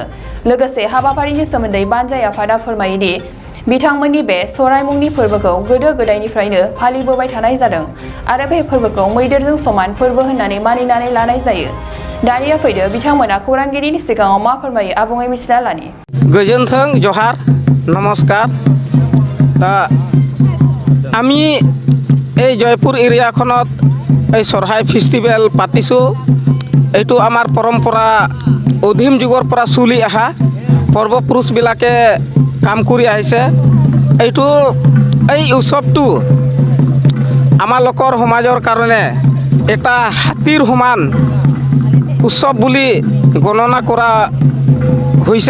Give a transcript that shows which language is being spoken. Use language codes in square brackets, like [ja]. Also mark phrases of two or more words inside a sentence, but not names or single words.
[brx] लोगोसे हाबाफारिनि सोमोन्दै बानजाय आफादा फोरमायोदि बिथांमोननि बे सराय मुंनि फोरबोखौ गोदो गोदायनिफ्रायनो फालिबोबाय थानाय जादों आरो बे फोरबोखौ मैदेरजों समान फोरबो होननानै मानिनानै लानाय जायो। दानिया फैदो बिथांमोना खौरांगिरिनि सिगाङाव मा फोरमायो आबुङै मिथिना लानि। गोजोन्थों जहार नमस्कार। [as] दा আমি এই জয়পুর এরিয়াখনত এই সরহাই ফেষ্টিভেল পাতিছোঁ। এইটো আমাৰ পৰম্পৰা অধীম যুগৰ পৰা চলি অহা পূৰ্বপুৰুষবিলাকে কাম কৰি আহিছে। এইটো এই উৎসৱটো আমালোকৰ সমাজৰ কাৰণে এটা হাতীৰ সমান উৎসৱ বুলি গণনা কৰা হৈছে।